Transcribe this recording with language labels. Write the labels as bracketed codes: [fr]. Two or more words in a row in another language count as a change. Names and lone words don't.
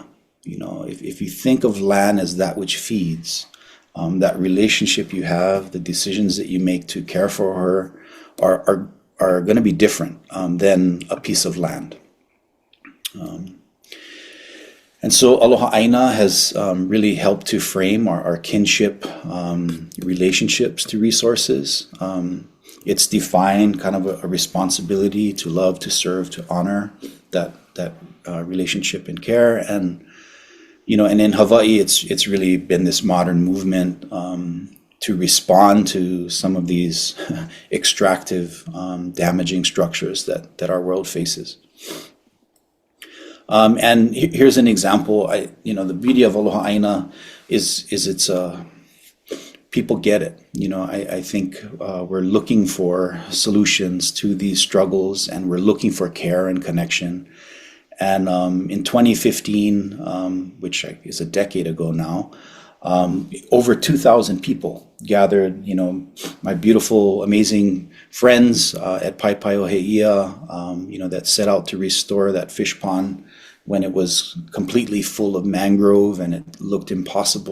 [en] If you think of land as that which feeds, that relationship you have, the decisions that you make to care for her are going to be different than a piece of land. And so [haw] aloha aina [en] has really helped to frame our kinship relationships to resources. It's defined kind of a responsibility to love, to serve, to honor that relationship and care. And and in Hawaii, it's really been this modern movement to respond to some of these extractive, damaging structures that our world faces. And here's an example. The beauty of [haw] aloha aina [en] is it's people get it. I think we're looking for solutions to these struggles, and we're looking for care and connection. And in 2015, which is a decade ago now, over 2,000 people gathered, my beautiful, amazing friends at Paipai'oheia, that set out to restore that fish pond when it was completely full of mangrove and it looked impossible.